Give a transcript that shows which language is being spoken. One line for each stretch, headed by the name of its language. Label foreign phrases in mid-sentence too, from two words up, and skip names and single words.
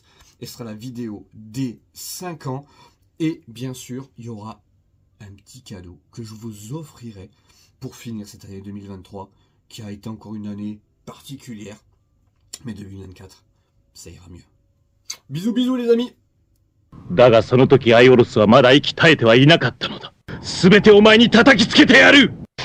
French: Et ce sera la vidéo des 5 ans. Et bien sûr, il y aura un petit cadeau que je vous offrirai pour finir cette année 2023 qui a été encore une année particulière. Mais 2024, ça ira mieux. Bisous bisous les amis.
Japanese: だがその時アイオロスはまだ息絶えてはいなかったのだ。すべてお前に叩きつけてやる。